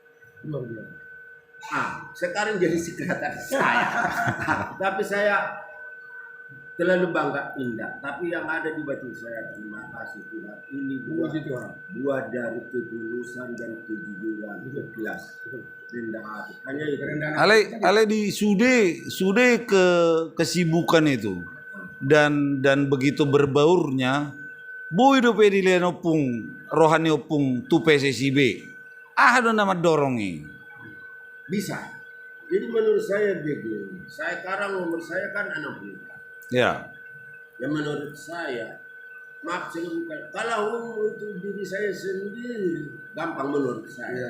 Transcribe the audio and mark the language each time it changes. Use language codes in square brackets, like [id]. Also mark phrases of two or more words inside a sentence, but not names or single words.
[id] Sekarang jadi sekretaris saya. Tapi saya terlalu bangga indah. Tapi yang ada di batin saya, terima kasih Tuhan. Ini buah dari ketulusan dan kejujuran, ikhlas, rendah hati. Hanya itu. [bbc] Ale di sude [id] kesibukan itu dan begitu berbaurnya [bbc] boy do pedi lian opung rohani opung tu PSSIB ada nama dorongi [id] bisa. Jadi menurut saya begini, sekarang umur saya kan 60. ya. Ya menurut saya, maaf saya bukan, kalau untuk diri saya sendiri gampang menurut saya.